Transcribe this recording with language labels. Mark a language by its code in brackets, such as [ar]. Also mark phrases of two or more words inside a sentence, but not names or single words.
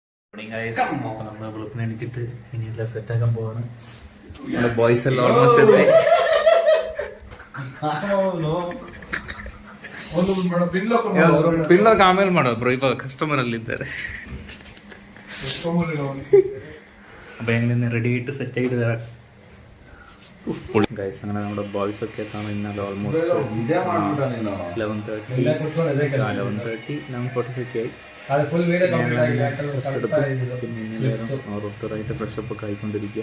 [ml] നമ്മൾ വെളുപ്പിനെ എണീച്ചിട്ട് ഇനിയെല്ലാം സെറ്റാക്കാൻ പോവാണ്. [kn] ಬಾಯ್ಸ್ ಎಲ್ಲ ಆಲ್ಮೋಸ್ಟ್ ಇದೆ. ಪಿನ್ಲಾಕ್ ಆಮೇಲೆ ಮಾಡೋ ಬ್ರೋ, ಇವಾಗ ಕಸ್ಟಮರ್ ಅಲ್ಲಿ ಇದ್ದಾರೆ. [ml] അപ്പൊ ഞങ്ങൾ റെഡി ആയിട്ട് സെറ്റ് ആയിട്ട് തരാം ഗൈസ്. അങ്ങനെ നമ്മുടെ ബോയ്സ് ഒക്കെ എത്താണ് ഇന്നലെ ഓൾമോസ്റ്റ് 11:45 ആയി. പിന്നെ ഓരോരുത്തരായിട്ട് ഫ്രഷപ്പ് ഒക്കെ ആയിക്കൊണ്ടിരിക്കുക.